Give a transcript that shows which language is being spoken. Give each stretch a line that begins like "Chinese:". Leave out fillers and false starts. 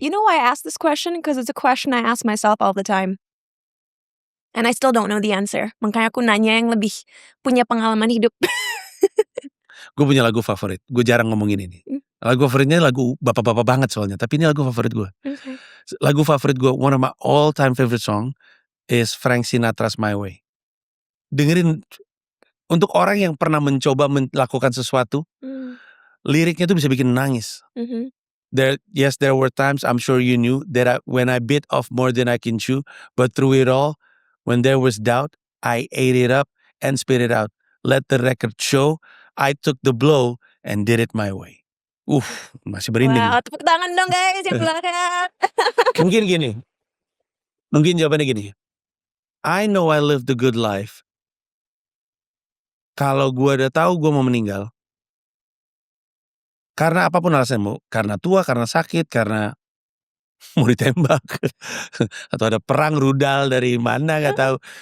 English: You know why I ask this question? Because it's a question I ask myself all the time. And I still don't know the answer.
Indonesian: Makanya aku nanya yang lebih punya pengalaman hidup. Gue punya lagu favorit. Gue jarang ngomongin ini. Lagu favoritnya lagu bapak-bapak banget soalnya. Tapi ini lagu favorit gue.
English: Okay.
Indonesian: Lagu favorit gue,
English: one of my all-time favorite song is Frank Sinatra's My Way.
Indonesian: Dengerin, untuk orang yang pernah mencoba melakukan sesuatu, liriknya tuh bisa bikin nangis.
English: There were times, I'm sure you knew, that when I bit off more than I can chew, but through it all, when there was doubt, I ate it up and spit it out. Let the record show, I took the blow and did it my way.
Indonesian: Masih berinding. Wow, tepuk tangan dong guys yang belakang. Mungkin jawabannya gini.
English: I know I lived a good life.
Indonesian: Kalau gue udah tahu gue mau meninggal, karena apapun alasanmu, karena tua, karena sakit, karena mau ditembak, atau ada perang rudal dari mana gak tahu.